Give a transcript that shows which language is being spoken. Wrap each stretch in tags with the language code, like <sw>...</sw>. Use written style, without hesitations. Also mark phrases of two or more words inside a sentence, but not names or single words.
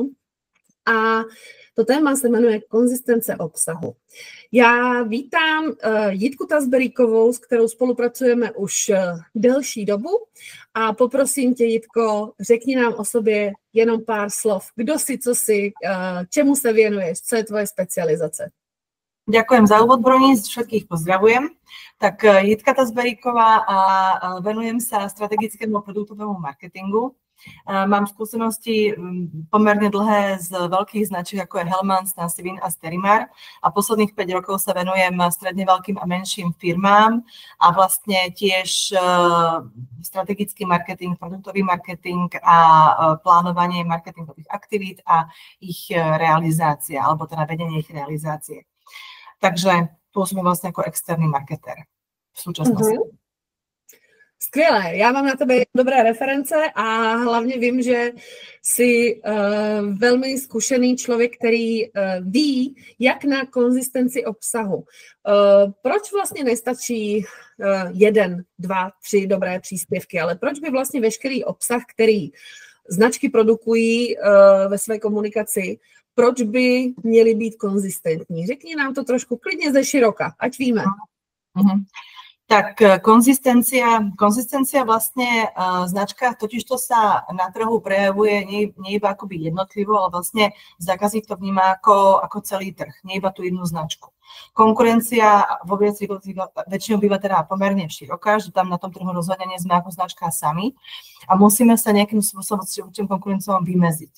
<cs>A to téma se jmenuje konzistence obsahu. Já vítám Jitku Tazberíkovou, s kterou spolupracujeme už delší dobu a poprosím tě, Jitko, řekni nám o sobě jenom pár slov. Kdo si, co si, čemu se věnuješ, co je tvoje specializace?</cs> <sk>Ďakujem za úvod, Broni, všetkých pozdravujem. Tak Jitka Tazberíková a venujem sa strategickému produktovému marketingu. Mám skúsenosti pomerne dlhé z veľkých značiek, ako je Hellmann's, Nasivin a Sterimar a posledných 5 rokov sa venujem stredne veľkým a menším firmám a vlastne tiež strategický marketing, produktový marketing a plánovanie marketingových aktivít a ich realizácia, alebo teda vedenie ich realizácie. Takže pôsobím vlastne ako externý marketér v súčasnosti.</sk> <cs>Skvělé, já mám na tebe dobré reference a hlavně vím, že jsi velmi zkušený člověk, který ví, jak na konzistenci obsahu. Proč vlastně nestačí 1, 2, 3 dobré příspěvky, ale proč by vlastně veškerý obsah, který značky produkují ve své komunikaci, proč by měly být konzistentní? Řekni nám to trošku klidně ze široka, ať víme.</cs> <sk>Tak konzistencia vlastne značka, totižto sa na trhu prejavuje nie iba akoby jednotlivo, ale vlastne zákazník to vníma ako celý trh, nie iba tú jednu značku. Konkurencia vo väčšinou býva teda pomerne široká, že tam na tom trhu rozhodne nie sme ako značka sami a musíme sa nejakým spôsobom s tým konkurenciom vymeziť.</sk>